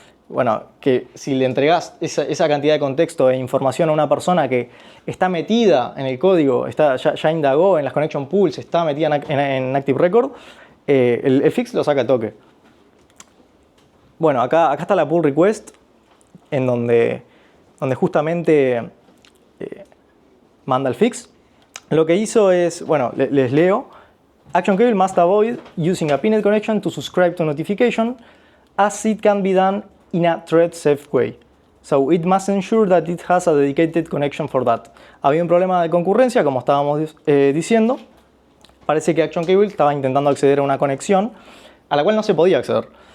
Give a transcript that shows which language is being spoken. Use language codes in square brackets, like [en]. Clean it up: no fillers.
[es] Bueno, que si le entregás esa cantidad de contexto e información a una persona que está metida en el código, ya indagó en las connection pools, está metida en Active Record, el fix lo saca al toque. Bueno, acá está la pull request, en donde justamente manda el fix. Lo que hizo es, bueno, les leo. [en] Action cable must avoid using a pinned connection to subscribe to notification, as it can be done in a thread safe way. So it must ensure that it has a dedicated connection for that. [es] Había un problema de concurrencia, como estábamos diciendo. Parece que Action Cable estaba intentando acceder a una conexión a la cual no se podía acceder.